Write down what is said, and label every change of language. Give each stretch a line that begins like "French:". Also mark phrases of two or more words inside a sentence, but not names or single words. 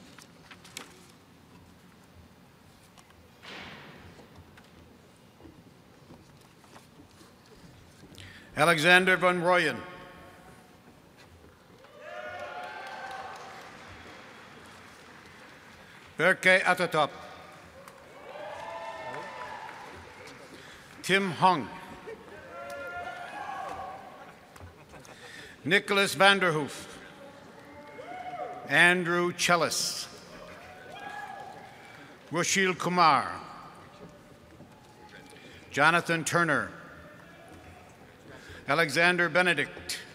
English: Alexander Van Rooyen. Berkey at the top. Tim Hung. Nicholas Vanderhoof. Andrew Chellis. Rushil Kumar. Jonathan Turner. Alexander Benedict.